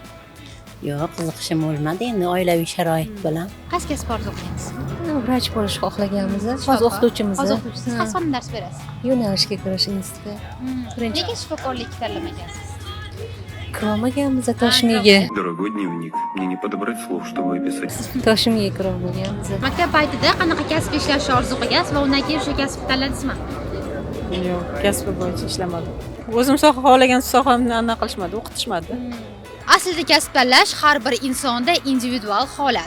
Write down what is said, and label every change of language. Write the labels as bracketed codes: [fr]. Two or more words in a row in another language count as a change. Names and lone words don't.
[uz] Yo'q, qiziqishim bo'lmadi, endi oilaviy sharoit bilan. Qaysi kasb orzu qilgansiz? Vrach bo'lishni xohlaganmiz. Hozir o'qituvchimiz. Hozir o'qituvchisiz. Qaysi fandan dars berasiz? Yo'nalishga kirish instituti. Nega shifokorlikni tanlamagansiz? Kirolmaganmiz Toshmiga. [ru] Дорогой дневник, мне не подобрать слов, чтобы описать. [uz] Toshmiga kirolmaganmiz. Maktab paytida qanaqa kasb ishlashni orzu qilgansiz va undan keyin o'sha kasbni tanladingizmi? Yo'q, kasb bo'yicha ishlamadim. O'zim soha xohlagan sohamni aniq qilishmadi, o'qitishmadi. Aslida kasb tanlash har bir insonda individual holat.